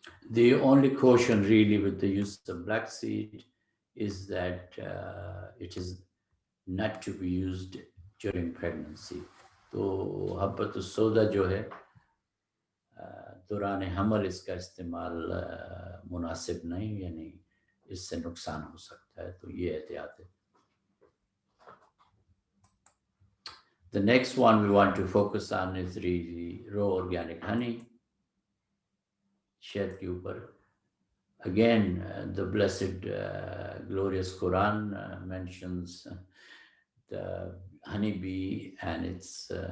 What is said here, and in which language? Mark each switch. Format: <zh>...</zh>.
<en>The only caution really with the use of black seed is that it is not to be used during pregnancy.</en> <hi>तो हब्बतुस सौदा जो है दौरान हमल इसका इस्तेमाल मुनासिब नहीं, यानी इससे नुकसान हो सकता है, तो ये एहतियात है.</hi> <en>The next one we want to focus on is the raw organic honey.</en> <hi>शहद के ऊपर.</hi> <en>Again, the blessed, glorious Quran mentions the honeybee and its</en>